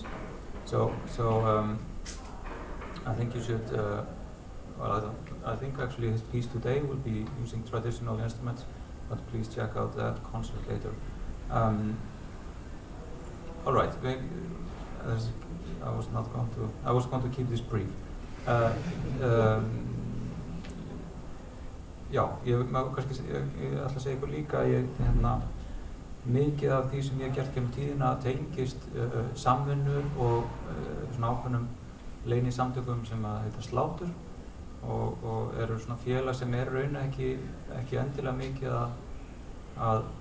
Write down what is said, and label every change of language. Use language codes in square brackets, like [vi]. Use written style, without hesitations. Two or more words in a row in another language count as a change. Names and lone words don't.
[en] So I think you should. I think actually his piece today will be using traditional instruments, but please check out that concert later. All right. Maybe, I was going to keep this brief. [is] Já, ég ætla að segja ykkur líka, mikið af því sem ég hef gert gegnum tíðina tengist samvinnu og svona ákveðnum leynisamtökum sem að heita Slátur og eru svona félag sem raun ekki endilega mikið að